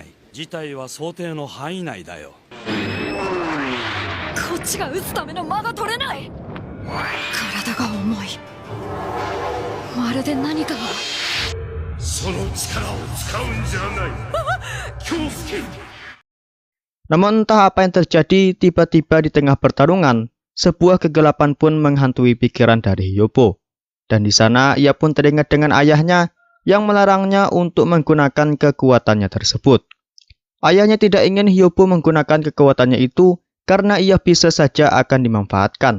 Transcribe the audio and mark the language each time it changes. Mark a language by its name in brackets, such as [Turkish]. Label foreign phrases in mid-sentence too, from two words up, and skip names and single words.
[Japanese] 事態は想定の範囲内だよ。こっちが撃つための間が取れない。体が重い。まるで何かが。その力を使うんじゃない京介。 [Indonesian] Namun entah apa yang terjadi, tiba-tiba di tengah pertarungan, sebuah kegelapan pun menghantui pikiran dari Hyobo. Dan di sana ia pun teringat dengan ayahnya yang melarangnya untuk menggunakan kekuatannya tersebut. Ayahnya tidak ingin Hyobo menggunakan kekuatannya itu karena ia bisa saja akan dimanfaatkan.